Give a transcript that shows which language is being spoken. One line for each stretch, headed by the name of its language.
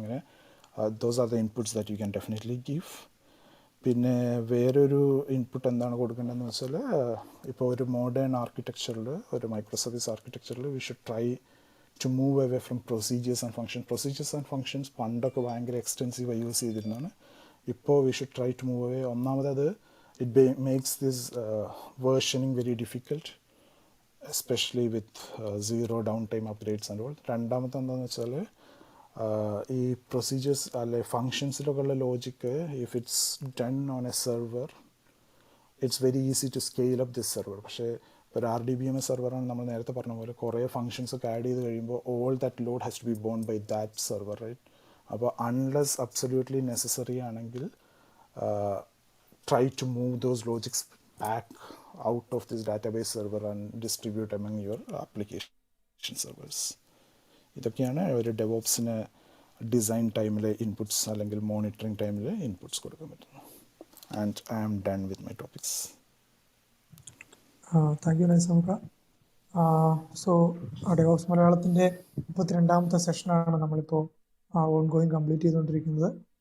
English: അങ്ങനെ those are the inputs that you can definitely give.
Malayalam: പിന്നെ വേറൊരു ഇൻപുട്ട് എന്താണ് കൊടുക്കേണ്ടതെന്ന് വെച്ചാൽ, ഇപ്പോൾ ഒരു മോഡേൺ ആർക്കിടെക്ചറിൽ, ഒരു micro service ആർക്കിടെക്ചറിൽ
English: We should try to move away from procedures and function.
Malayalam: Procedures and functions പണ്ടൊക്കെ ഭയങ്കര എക്സ്റ്റെൻസീവായി യൂസ് ചെയ്തിരുന്നതാണ്.
English: ഇപ്പോൾ we should try to move away. ഒന്നാമത് it makes this versioning very difficult, especially with zero downtime upgrades and all.
Malayalam: രണ്ടാമത്തെ എന്താണെന്ന് വെച്ചാൽ ഈ procedures അല്ലെ ഫങ്ഷൻസിലൊക്കെയുള്ള logic
English: If it's done on a server it's very easy to scale up this server.
Malayalam: പക്ഷേ ഒരു RDBMS സെർവറാണ് നമ്മൾ നേരത്തെ പറഞ്ഞ പോലെ കുറേ ഫങ്ഷൻസ് ഒക്കെ ആഡ് ചെയ്ത് കഴിയുമ്പോൾ
English: All that load has to be borne by that server, right? അപ്പോൾ unless absolutely necessary ആണെങ്കിൽ try to move those logics back out of this database server and distribute among your application servers.
Malayalam: ഇതൊക്കെയാണ് ഒരു ഡെവോപ്സിന് design ടൈമിൽ inputs അല്ലെങ്കിൽ monitoring ടൈമിൽ inputs കൊടുക്കാൻ പറ്റുന്നത്.
English: And I am done with my topics. Thank you നൈസമുക്ക.
Malayalam: So DevOps മലയാളത്തിൻ്റെ 32ാമത്തെ സെഷനാണ് നമ്മളിപ്പോൾ on going complete ചെയ്തുകൊണ്ടിരിക്കുന്നത്.